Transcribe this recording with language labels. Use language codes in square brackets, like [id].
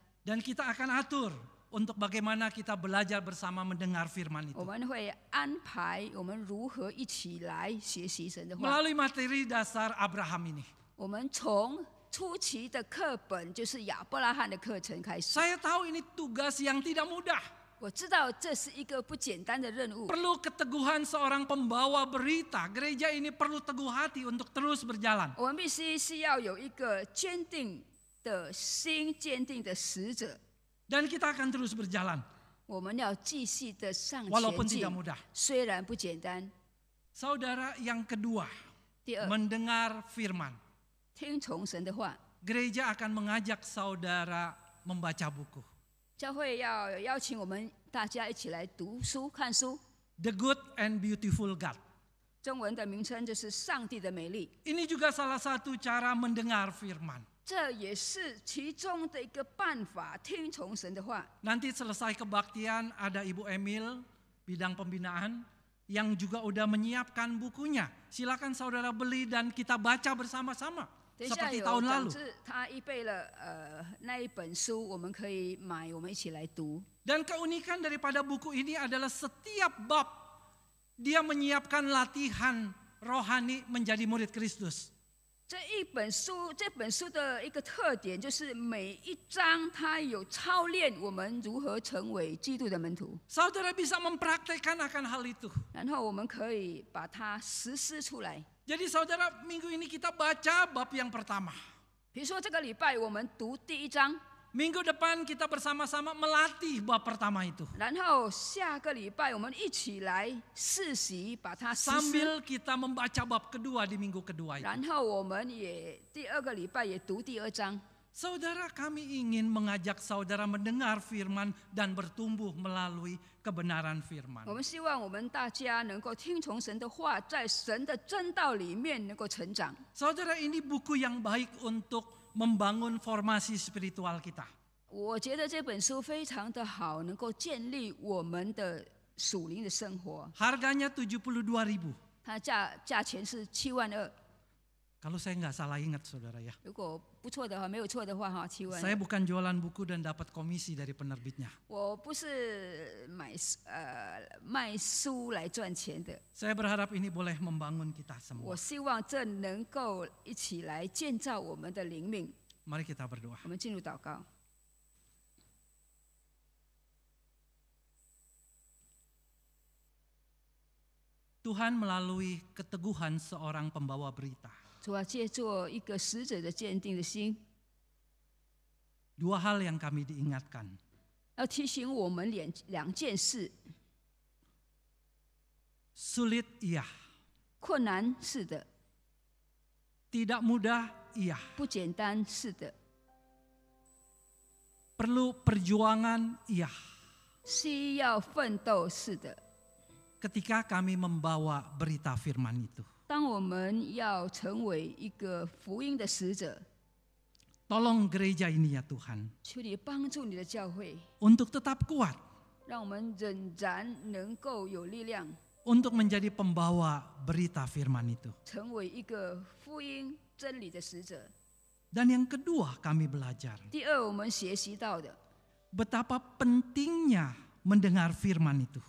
[id] Dan kita akan atur untuk bagaimana kita belajar bersama mendengar firman [zh] 我们会安排我们如何一起来学习神的话。 [id] Melalui materi dasar Abraham ini. [zh] 我们从初期的课本，就是亚伯拉罕的课程开始。 [id] Saya tahu ini tugas yang tidak mudah. [zh] 我知道这是一个不简单的任务， [id] Perlu keteguhan seorang pembawa berita. Gereja ini perlu teguh hati untuk terus berjalan. [zh] 我们必须是要有一个坚定的心、坚定的使者。 [id] Dan kita akan terus berjalan. [zh] 我们要继续的上 [id] Walaupun [zh] 前进 [id] tidak，mudah. [zh] 虽然不简单。 [id] Saudara, yang kedua, [zh] 第二， [id] mendengar firman. [zh] 听从神的话。 [id] Gereja akan mengajak saudara membaca buku. [zh] 教会要邀请我们大家一起来读书、看书。 [en] The Good and Beautiful God. [zh] 中文的名称就是上帝的美丽。 [id] Ini juga salah satu cara mendengar firman. [zh] 这也是其中的一个办法，听从神的话。 [id] Nanti selesai kebaktian ada Ibu Emil, bidang pembinaan, yang juga udah menyiapkan bukunya. Silakan saudara beli dan kita baca bersama-sama. [zh] 等一下 [id] Seperti [zh] 有 [id] tahun [zh] 长 [id] lalu. [zh] 志他预备了那一本书，我们可以买，我们一起来读。 [id] Dan keunikan daripada buku ini adalah setiap bab dia menyiapkan latihan rohani menjadi murid Kristus. [zh] 这本书的一个特点就是每一章它有操练我们如何成为基督的门徒， [id] Saudara bisa mempraktekkan akan hal itu. [zh] 然后我们可以把它实施出来。 [id] Jadi saudara, minggu ini kita baca bab yang pertama. [zh] 比如说这个礼拜我们读第一章， [id] Minggu depan kita bersama-sama melatih bab pertama itu. [zh] 然后下个礼拜我们一起来试习把它实施， [id] Sambil kita membaca bab kedua di minggu kedua itu. [zh] 然后我们也第二个礼拜也读第二章。 [id] Saudara, kami ingin mengajak saudara mendengar firman dan bertumbuh melalui kebenaran firman. [zh] 我们希望我们大家能够听从神的话，在神的真道里面能够成长。 [id] Saudara, ini buku yang baik untuk membangun formasi spiritual kita. [zh] 我觉得这本书非常的好，能够建立我们的属灵的生活。 [id] Harganya 72.000. [zh] 它价钱是72000， [id] Kalau saya nggak salah ingat saudara ya. [zh] 如果不错的话，没有错的话哈，72000。 [id] Saya bukan jualan buku dan dapat komisi dari penerbitnya. [zh] 我不是卖书来赚钱的， [id] Saya berharap ini boleh membangun kita [zh] 我希望这能够一起来建造我们的灵命。 [id] Mari kita berdoa. [zh] 我们进入祷告。 [id] Tuhan melalui keteguhan seorang pembawa berita. [zh] 主啊，借助一个使者的坚定的心， [id] Dua hal yang kami diingatkan. [zh] 要提醒我们两件事： [id] Sulit iya, [zh] 困难是的， [id] tidak mudah iya, [zh] 不简单是的， [id] perlu perjuangan iya. [zh] 需要奋斗是的。 [id] Ketika kami membawa berita firman itu. [zh] 当我们要成为一个福音的使者， [id] Tolong gereja ini ya Tuhan. [zh] 求你帮助你的教会， [id] Untuk tetap kuat. [zh] 让我们仍然能够有力量， [id] Untuk menjadi pembawa berita firman itu. [zh] 成为一个福音真理的使者。 [id] Dan yang kedua kami belajar. [zh] 第二，我们学习到的， [id] Betapa pentingnya mendengar firman itu.